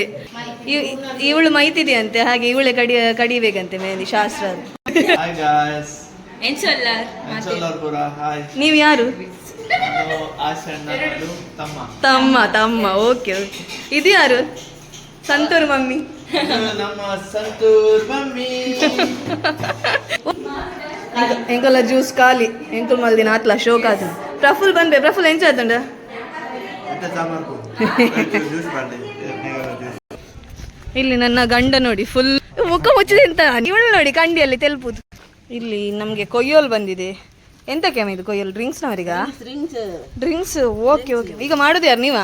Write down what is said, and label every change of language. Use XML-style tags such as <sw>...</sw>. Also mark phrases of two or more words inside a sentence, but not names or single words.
<kn>ಇವಳು ಮೈತಿದೆಯಂತೆ, ಹಾಗೆ ಇವಳೆ ಕಡಿಬೇಕಂತೆ ಮೆಹಂದಿ ಶಾಸ್ತ್ರ. ನೀವು ಯಾರು? ತಮ್ಮ ತಮ್ಮ.</kn> <en>okay okay.</en> <kn>ಇದು ಯಾರು?</kn> <tcy>ಸಂತೂರ್ ಮಮ್ಮಿ. ಎಂಕಲ್ಲ ಜ್ಯೂಸ್ ಖಾಲಿ. ಎಂಕಲ್ ಮಲ್ದಿನ ಆತ್ಲ ಶೋಕ್ ಆತ. ಪ್ರಫುಲ್ ಬಂದೆ. ಪ್ರಫುಲ್ ಎಂಚ ಆತಂಡ?</tcy> <kn>ಇಲ್ಲಿ ನನ್ನ ಗಂಡ ನೋಡಿ, ಫುಲ್ ಮುಖ ಮುಚ್ಚಿದೆ ಅಂತ. ಇವಳು ನೋಡಿ ಕಂಡಿಯಲ್ಲಿ ತೆಲ್ಪುದು. ಇಲ್ಲಿ ನಮಗೆ ಕೊಯ್ಯೋಲ್ ಬಂದಿದೆ. ಎಂತಕ್ಕೆ ಇದು ಕೊಯ್ಯೋಲ್? ಡ್ರಿಂಕ್ಸ್ನವರಿಗ? ಡ್ರಿಂಕ್ಸ್.</kn> <en>okay okay.</en> <kn>ಈಗ ಮಾಡೋದು ಯಾರು, ನೀವಾ?</kn>